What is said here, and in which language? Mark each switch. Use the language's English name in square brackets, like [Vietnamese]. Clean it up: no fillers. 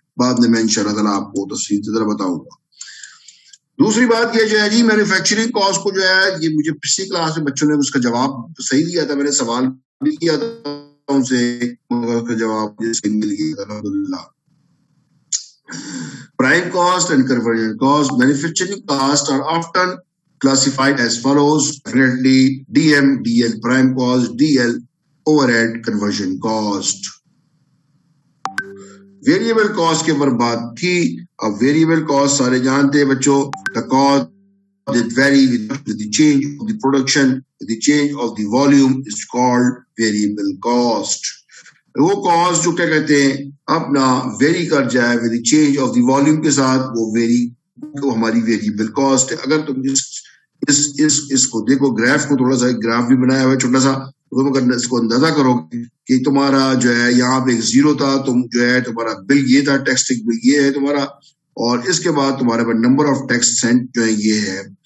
[Urdu] بعد میں میں انشاءاللہ تعالیٰ آپ کو تفصیل سے ذرا بتاؤں گا. دوسری بات یہ جو ہے جی مینوفیکچرنگ کاسٹ کو جو ہے یہ مجھے پچھلی کلاس میں بچوں نے اس کا جواب صحیح دیا تھا, میں نے سوال بھی کیا تھا ان سے, مگر اس کا جواب صحیح مل گیا الحمدللہ. [English] Prime cost and conversion cost. Manufacturing costs are often classified as follows. Definitely DM, DL prime cost, DL overhead conversion cost. [Urdu] Variable cost کے اوپر بات تھی. [English] اب variable cost سارے جانتے ہیں بچوں, the cost that vary with the change of the production, with the change of the volume is called variable cost. [Urdu] وہ کاسٹ جو کیا کہتے ہیں اپنا ویری کر جائے with the change of the volume کے ساتھ, وہ ہماری ویریبل کاسٹ ہے. اگر تم اس کو دیکھو, گراف کو تھوڑا سا, گراف بھی بنایا ہوا ہے چھوٹا سا, تم اگر اس کو اندازہ کرو کہ تمہارا جو ہے یہاں پہ ایک زیرو تھا, تم جو ہے تمہارا بل یہ تھا, ٹیکسٹنگ بل یہ ہے تمہارا, اور اس کے بعد تمہارے پاس نمبر آف ٹیکس سینٹ جو ہے یہ ہے.